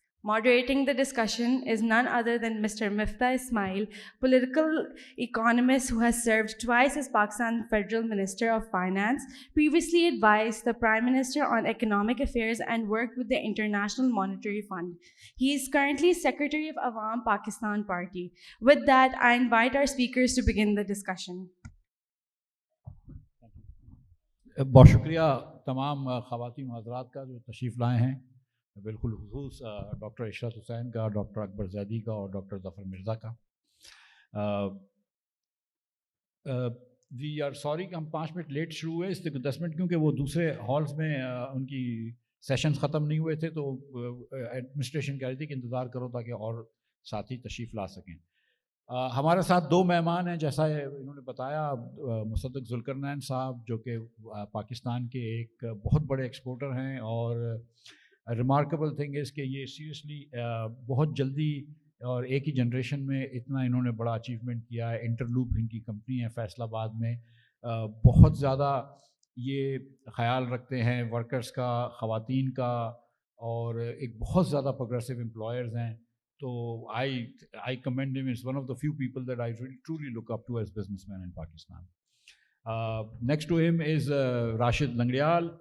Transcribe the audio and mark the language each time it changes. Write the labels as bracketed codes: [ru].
[en] Moderating the discussion is none other than Mr. Miftah Ismail, political economist who has served twice as Pakistan Federal Minister of Finance, previously advised the Prime Minister on economic affairs and worked with the International Monetary Fund. He is currently Secretary of Awam Pakistan Party. With that, I invite our speakers to begin the discussion. [ur] بہت شکریہ تمام خواتین و حضرات کا جو تشریف لائے ہیں، بالخصوص ڈاکٹر عشرت حسین کا، ڈاکٹر اکبر زیدی کا اور ڈاکٹر ظفر مرزا کا. [en] we are sorry [ur] کہ ہم 5 منٹ لیٹ شروع ہوئے، اس لیے 10 منٹ کیونکہ وہ دوسرے ہالز میں ان کی سیشنز ختم نہیں ہوئے تھے، تو ایڈمنسٹریشن کہہ رہی تھی کہ انتظار کرو تاکہ اور ساتھی تشریف لا سکیں. ہمارے ساتھ 2 مہمان ہیں، جیسا انہوں نے بتایا، مصدق ذوالقرنین صاحب جو کہ پاکستان کے ایک بہت بڑے ایکسپورٹر ہیں، اور [en] remarkable thing is [ur] کہ یہ سیریسلی بہت جلدی اور ایک ہی جنریشن میں اتنا انہوں نے بڑا اچیومنٹ کیا ہے. انٹرلوپ ان کی کمپنی ہے فیصل آباد میں، بہت زیادہ یہ خیال رکھتے ہیں ورکرز کا، خواتین کا، اور ایک بہت زیادہ پروگریسو امپلائرز ہیں. تو [en] I commend him. He's one of the few people that I really truly look up to as businessmen in Pakistan. Next to him is Rashid Langdeyal.